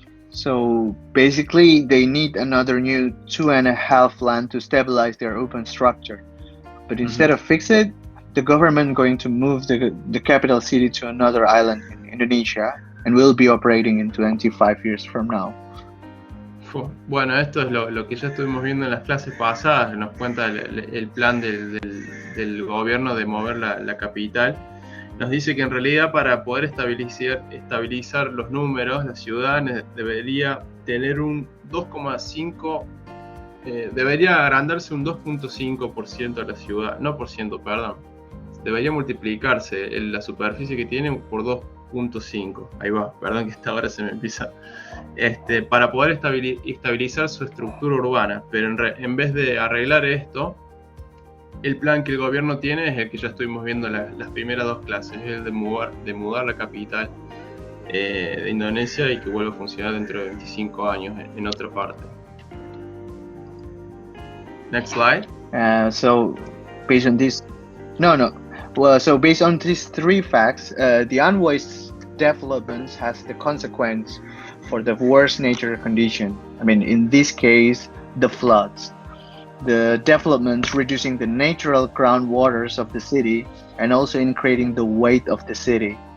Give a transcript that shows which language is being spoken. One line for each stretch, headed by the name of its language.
English: So basically, they need another new 2.5 land to stabilize their urban structure. But instead of fix it, the government going to move the capital city to another island in Indonesia and will be operating in 25 years from now.
Spanish: Bueno, esto es lo que ya estuvimos viendo en las clases pasadas, que nos cuenta el plan del gobierno de mover la capital. Nos dice que en realidad para poder estabilizar los números, la ciudad debería tener un 2,5%, debería agrandarse un 2.5% de la ciudad, no por ciento, perdón. Debería multiplicarse la superficie que tiene por 2.5. Ahí va, perdón que esta hora se me empieza. Para poder estabilizar su estructura urbana, pero en vez de arreglar esto, el plan que el gobierno tiene es el que ya estuvimos viendo las primeras dos clases, es el de mudar la capital de Indonesia y que vuelva a funcionar dentro de 25 años en otra parte.
English: Next slide. So based on this, so based on these three facts, the unvoiced developments has the consequence for the worst nature condition. I mean, in this case, the floods. The developments reducing the natural groundwaters of the city and also increasing the weight of the city.